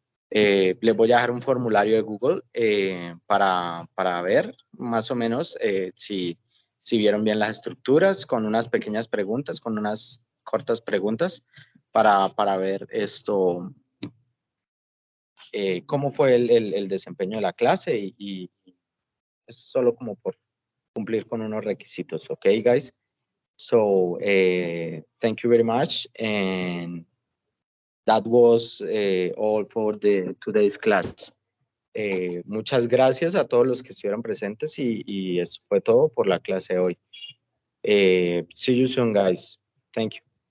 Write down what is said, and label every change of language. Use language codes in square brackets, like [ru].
[es] Les voy a dejar un formulario de Google para ver más o menos si vieron bien las estructuras, con unas pequeñas preguntas, con unas cortas preguntas para ver esto, cómo fue el desempeño de la clase y es solo como por cumplir con unos requisitos. [en] Ok, guys? So, thank you very much, and that was all for today's class. [es] Muchas gracias a todos los que estuvieron presentes y eso fue todo por la clase de hoy. [en] See you soon, guys. Thank you.